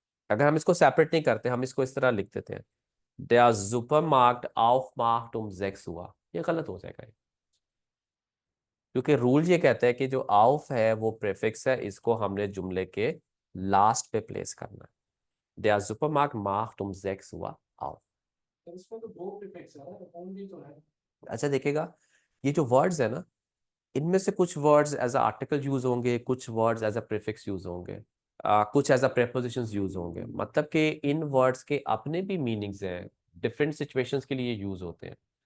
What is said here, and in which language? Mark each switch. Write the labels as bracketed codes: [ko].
[hi] अगर हम इसको सेपरेट नहीं करते, हम इसको इस तरह लिख देते हैं, [de] der Supermarkt aufmacht um 6 Uhr, [hi] ये गलत हो जाएगा। क्योंकि रूल ये कहता है कि जो आउफ है वो प्रीफिक्स है, इसको हमने जुमले के लास्ट पे प्लेस करना है। [de] der Supermarkt macht um 6 Uhr auf। [hi] इसमें तो दो प्रीफिक्स है ना, only तो है। अच्छा देखिएगा, ये जो वर्ड्स है ना, इनमें से कुछ words as a article use होंगे, कुछ words as a prefix use होंगे, कुछ एज अ प्रेपोजिशंस यूज होंगे। मतलब कि इन वर्ड्स के अपने भी मीनिंग्स हैं, डिफरेंट सिचुएशंस के लिए यूज होते हैं।